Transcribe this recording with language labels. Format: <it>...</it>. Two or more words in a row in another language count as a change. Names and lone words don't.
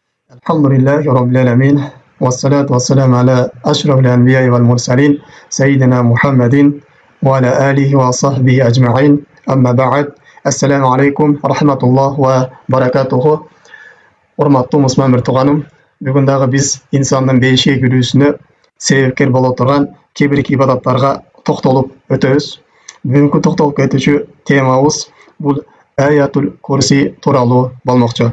<ar>الحمد لله رب العالمين والصلاة والسلام على أشرف الأنبياء والمرسلين سيدنا محمد وعلى آله وصحبه أجمعين أما بعد السلام عليكم ورحمة الله وبركاته.</ar> <ky>Урматтуу Мусман Миртуганым, бүгүн дагы биз инсандын бейишке кирүүсүнө себепкер боло турган кээ бир ибадаттарга токтолуп өтөбүз. Бүгүнкү токтолуп кетүүчү темабыз бул Аятул Курси тууралуу болмокчу.</ky>